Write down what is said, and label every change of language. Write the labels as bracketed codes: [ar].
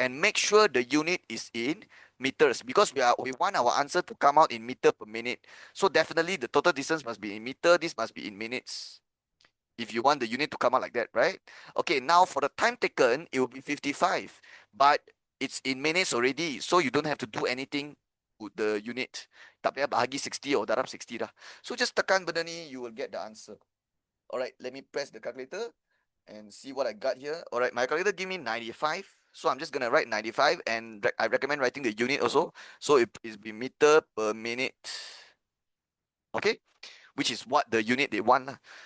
[en] And make sure the unit is in meters, because we want our answer to come out in meter per minute. So definitely the total distance must be in meter. This must be in minutes if you want the unit to come out like that, right? Okay, now for the time taken, it will be 55, but it's in minutes already, so you don't have to do anything with the unit. [ms] Tak payah bahagi 60 or darab 60 dah. [en] So just [ms] tekan benda ni, [en] you will get the answer. Alright, let me press the calculator and see what I got here. Alright, my calculator give me 95. So I'm just gonna write 95, and I recommend writing the unit also. So it is be meter per minute. Okay, which is what the unit they want lah.